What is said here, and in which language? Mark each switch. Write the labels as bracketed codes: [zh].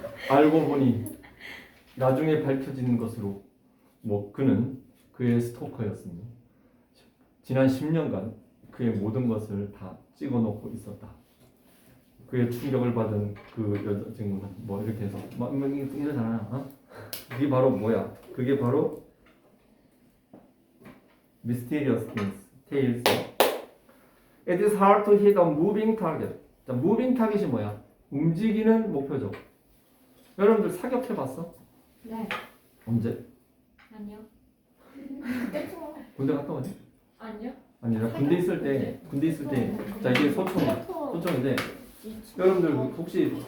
[ko] 알고 보니 나중에 밝혀지는 것으로 그는 그의 스토커였으니 지난 10년간 그의 모든 것을 다 찍어놓고 있었다. 그의 충격을 받은 그 여자친구는 이렇게 해서 이러잖아. 어? 그게 바로 뭐야? 그게 바로 [en] Mysterious Tales. It is hard to hit a moving target. [ko] 자, [en] moving target [ko] 이 뭐야? 움직이는 목표죠. 여러분들 사격해봤어? 네. 언제? 아니요. 군대 갔다 오니? 아니요. 아니, 나 군대 있을 때, 자, 이게 소총인데, 여러분들 혹시,